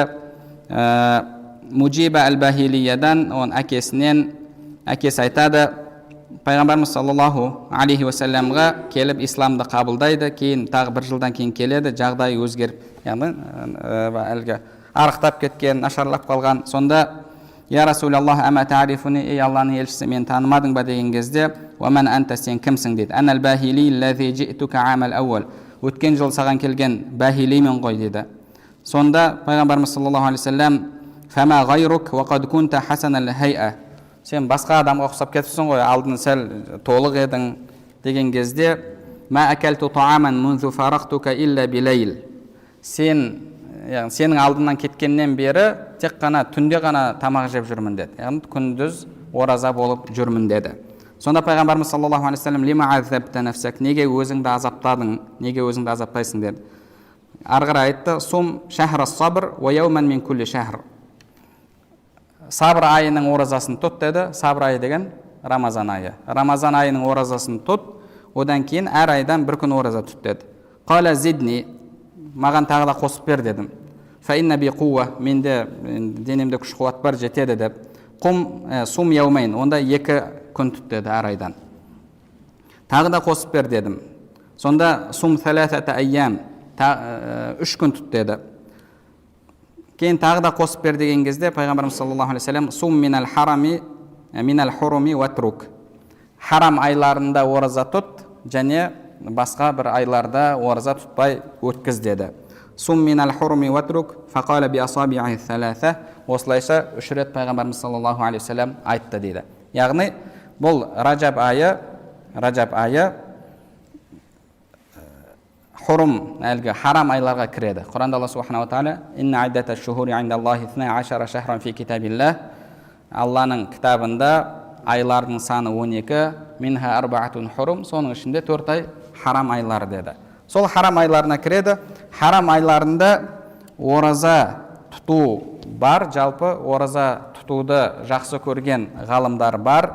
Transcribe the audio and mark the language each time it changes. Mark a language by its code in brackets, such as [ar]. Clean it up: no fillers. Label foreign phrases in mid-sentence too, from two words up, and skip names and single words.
[kk] Мужиба әл-Бахилиядан, оның әкесі айтады: пайғамбарымыз [ar] صلى الله عليه وسلم [kk] келіп исламды қабылдайды, кейін тағы бір жылдан кейін келеді, жағдайы өзгеріп, яғни әлгі арықтап кеткен, нашарлап қалған. Сонда: [ar] «يا رسول الله أما تعرفني, [kk] ей Алланың елшісі, мен танымадың ба?» деген кезде: [ar] «ومن أنت, [kk] сен кімсің?» дейді. [ar] «أنا الباهلي الذي جئتك عام الأول». [kk] Өткен жыл саған келген бахилимен ғой дейді. Сонда пайғамбарымыз [ar] صلى الله عليه وسلم: «فما غيرك وقد كنت حسن الهيئة». [kk] Сен басқа адамға ұқсап кетіпсің ғой, алдын сәл толық едің деген кезде: [ar] «ما أكلت طعاما منذ فارقتك إلا بليل». [kk] Сенің алдынан кеткеннен бері тек қана түнде ғана тамақ жеп жүрмін деді. Яғни күндіз ораза болып жүрмін деді. Сонда пайғамбарымыз [ar] صلى الله عليه وسلم: «لم عذبت نفسك», [kk] неге өзіңді азаптадың, неге өзіңді азаптайсың деді. ары қарай айтты, [ar] صم شهر الصبر ويوما من كل شهر. [kk] Сабр айының оразасын тұт деді. Сабр айы деген Рамазан айы. Рамазан айының оразасын тұт, одан кейін әр айдан бір күн ораза тұт деді. [ar] قال زدني, [kk] маған тағы да қосып бер дедім. [ar] فإن بي قوة, [kk] менде денемде күш қуат бар, жетеді деп. [ar] قم صم يومين, [kk] онда 2 күн тұт деді әр айдан. Тағы да қосып бер дедім. Сонда [ar] صم ثلاثة أيام, [kk] 3 күн тұт деді. Кейін тағы да қосып бер деген кезде пайғамбарымыз [ar] صلى الله عليه وسلم صم من الحرام من الحرم واترك. [kk] Харам айларында ораза тұт, және басқа бір айларда ораза тұтпай өткіз деді. [ar] صم من الحرم واترك فقال بأصابعه ثلاثة. [kk] Осылайша 3 рет пайғамбарымыз [ar] صلى الله عليه وسلم [kk] айтты дейді. Яғни бұл Раджаб айы хурум, әлгі харам айларға кіреді. [ar] Құранда Алла سبحانه وتعالى إن عدة الشهور عند الله 12 شهرا في كتاب الله. [kk] Алланың кітабында айлардың саны 12, [ar] منها أربعة حرم, [kk] соның ішінде 4 ай харам айлары деді. Сол харам айларына кіреді. Харам айларында ораза тұту бар, жалпы ораза тұтуды жақсы көрген ғалымдар бар.